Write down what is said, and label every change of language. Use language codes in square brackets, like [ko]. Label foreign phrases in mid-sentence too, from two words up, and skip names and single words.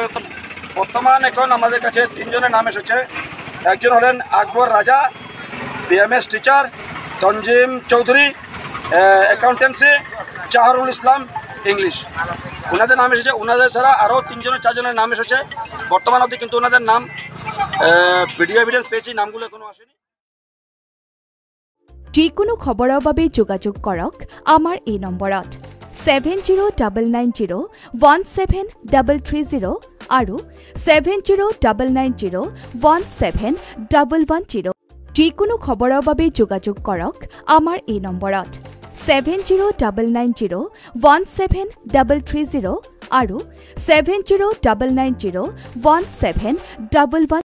[bn] বর্তমান এখন আমাদের কাছে 3 জনের নাম এসেছে। একজন হলেন আকবর রাজা, BMS টিচার, তঞ্জিম চৌধুরী অ্যাকাউন্টেন্সি, চাহারুল ইসলাম ইংলিশ, ওনাদের নাম এসেছে। ওনাদের ছাড়া আরও 3-4 জনের নাম এসেছে বর্তমান অবধি, কিন্তু ওনাদের নাম [en] video evidence [bn] পেয়েছি, নামগুলো এখনো আসেনি। [as] যিকোনো খবৰৰ বাবে যোগাযোগ কৰক আমাৰ এই নম্বৰত 7099017330 আৰু 7099017110। যিকোনো খবৰৰ বাবে যোগাযোগ কৰক আমাৰ এই নম্বৰত 7099017330 আৰু 7099017110।